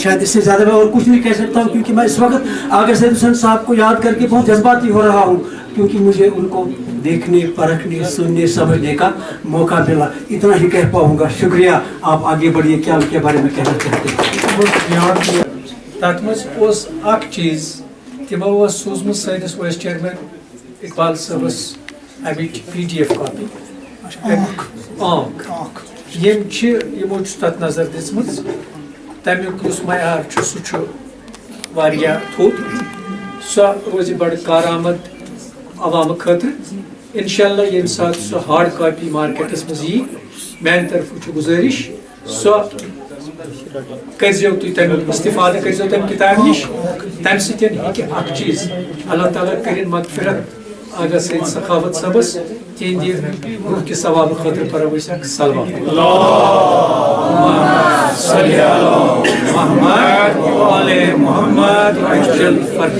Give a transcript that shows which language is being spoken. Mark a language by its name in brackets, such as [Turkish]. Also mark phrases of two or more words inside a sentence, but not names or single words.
[Urdu] شاید اس سے زیادہ میں اور کچھ نہیں کہہ سکتا ہوں, کیونکہ میں اس وقت آغا سعید حسین صاحب کو یاد کر کے بہت جذباتی ہو رہا ہوں, کیونکہ مجھے ان کو دیکھنے, پرکھنے, سننے, سمجھنے کا موقع ملا. اتنا ہی کہہ پاؤں گا. شکریہ. آپ آگے بڑھیے, کیا ان کے بارے میں کہنا چاہتے ہیں؟ [Kashmiri] تک مز اخ چیز تمو سوزمت سٲنِس وائس چیئرمین اقبال صٲبس امِچ PDF کاپی یمو تتھ نظر دِژمٕژ. تمیُک یُس معیار چھُ سُہ چھُ واریاہ تھوٚد, سۄ روزِ بڑٕ کارآمد عوامہٕ خٲطرٕ. [Arabic] انشاءاللہ [Kashmiri] ییٚمہِ ساتہٕ سۄ [English] hard copy [Kashmiri] مارکیٹس منٛز یی میانہِ طرفہٕ چھُ گُزٲرِش سۄ کرزیو تُہۍ تمیُک استفادٕ کرزیو تمہِ کتابہِ نِش. تمہِ سۭتۍ ہیٚکہِ اکھ چیٖز اللہ تعالیٰ کٔرِنۍ مغفرت آغا سعید سخاوت صٲبس, تِہنٛدِ روح کہِ ثوابہٕ خٲطرٕ پرو أسۍ اکھ صلوات. [Arabic] اللهم صل علی محمد وآل محمد.